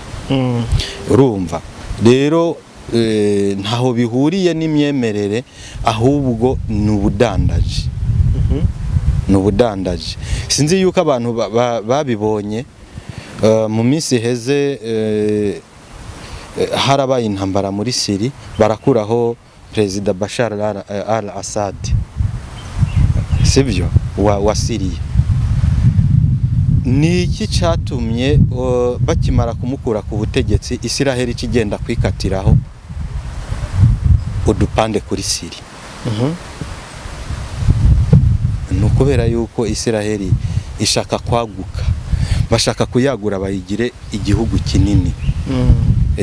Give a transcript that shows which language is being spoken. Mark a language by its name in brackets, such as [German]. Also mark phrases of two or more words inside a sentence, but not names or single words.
[Rundi] Urumva rero ntaho bihuriye n'imyemerere, ahubwo n'ubudandaji. N'ubudandaji sinzi yuko abantu babibonye mu minsi heze, harabaye intambara muri Syria, barakuraho Perezida Bashar al-Assad, sibyo, wa Syria. Ni iki cyatumye bakimara kumukura ku butegetsi Isiraheli kigenda kwikatiraho udupande kuri Syria? Nukubera yuko Isiraheli ishaka kwaguka, bashaka kuyagura bayigire igihugu kinini.